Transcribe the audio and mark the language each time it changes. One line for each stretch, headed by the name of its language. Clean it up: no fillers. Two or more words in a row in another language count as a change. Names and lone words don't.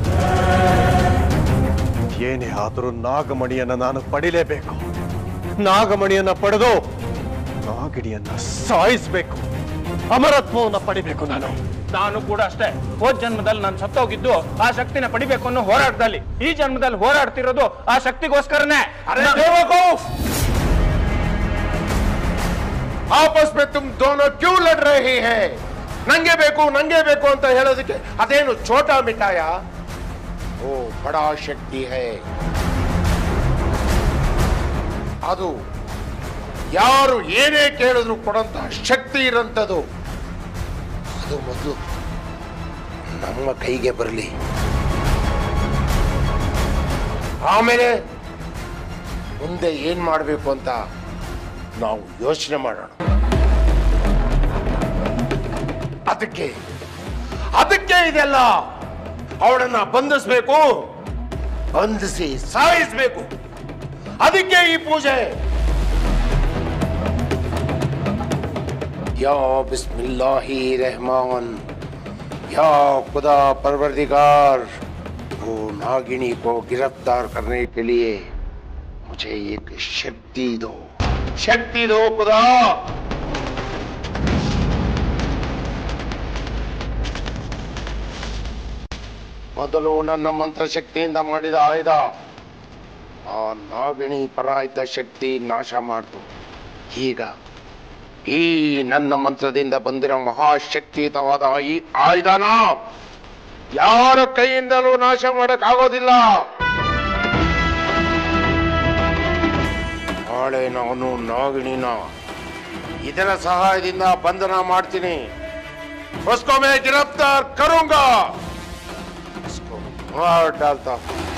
Kannada: ಏನೇ ಆದರೂ ನಾಗಮಣಿಯನ್ನ ನಾನು ಪಡಿಲೇಬೇಕು. ನಾಗಮಣಿಯನ್ನ ಪಡೆದು ನಾಗಿಣಿಯನ್ನ ಸಾಯಿಸಬೇಕು. ಅಮರತ್ವವನ್ನ ಪಡಿಬೇಕು. ನಾನು ಕೂಡ ಅಷ್ಟೇ. ಹೋದ ಜನ್ಮದಲ್ಲಿ ನಾನು ಸತ್ತೋಗಿದ್ದು ಆ ಶಕ್ತಿನ ಪಡಿಬೇಕು ಅನ್ನೋ ಹೋರಾಟದಲ್ಲಿ. ಈ ಜನ್ಮದಲ್ಲಿ ಹೋರಾಡ್ತಿರೋದು ಆ ಶಕ್ತಿಗೋಸ್ಕರನೇ.
Hindi: आपस में तुम दोनों क्यों लड़ रहे हैं?
Kannada: ನಂಗೆ ಬೇಕು ಅಂತ ಹೇಳೋದಕ್ಕೆ ಅದೇನು
Hindi: छोटा मिठाई? वो बड़ा शक्ति है.
Kannada: ಅದು ಯಾರು ಏನೇ ಕೇಳಿದ್ರು ಕೊಡಂತ ಶಕ್ತಿ ಇರಂತದು. ಅದು ಮೊದಲು ನಮ್ಮ ಕೈಗೆ ಬರಲಿ, ಆಮೇಲೆ ಮುಂದೆ ಏನ್ ಮಾಡಬೇಕು ಅಂತ ನಾವು ಯೋಚನೆ ಮಾಡೋಣ. ಅದಕ್ಕೆ ಇದೆಲ್ಲ. ಅವಳನ್ನ ಬಂಧಿಸಬೇಕು, ಬಂಧಿಸಿ ಸಾಯಿಸಬೇಕು. ಅದಕ್ಕೆ ಈ ಪೂಜೆ.
Arabic: يا بسم الله رحمن,
Hindi: या खुदा परवरदिगार, वो नागिनी को गिरफ्तार करने के लिए मुझे एक शक्ति दो खुदा.
Kannada: ಮೊದಲು ನನ್ನ ಮಂತ್ರಶಕ್ತಿಯಿಂದ ಮಾಡಿದ ಆಯುಧ ಆ ನಾಗಿಣಿ ಪರ ಇದ್ದ ಶಕ್ತಿ ನಾಶ ಮಾಡ್ತು. ಈಗ ಈ ನನ್ನ ಮಂತ್ರದಿಂದ ಬಂದಿರೋ ಮಹಾಶಕ್ತಿಯುತವಾದ ಈ ಆಯುಧನ ಯಾರ ಕೈಯಿಂದಲೂ ನಾಶ ಮಾಡಕ್ಕಾಗೋದಿಲ್ಲ. ನಾಳೆ ನಾನು ನಾಗಿಣಿನ ಇದರ ಸಹಾಯದಿಂದ ಬಂಧನ ಮಾಡ್ತೀನಿ.
Hindi: उसको मैं गिरफ्तार करूंगा, उसको मार डालता हूं.